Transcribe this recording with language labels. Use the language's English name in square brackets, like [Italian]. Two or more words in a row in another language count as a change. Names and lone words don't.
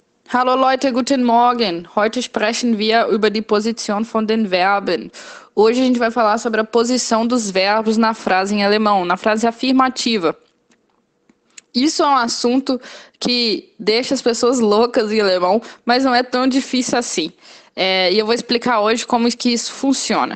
[German] Hallo Leute, guten Morgen. Heute sprechen wir über die Position von den Verben. [Portuguese] Hoje a gente vai falar sobre a posição dos verbos na frase em alemão, na frase afirmativa. Isso é um assunto que deixa as pessoas loucas em alemão, mas não é tão difícil assim. E eu vou explicar hoje como que isso funciona.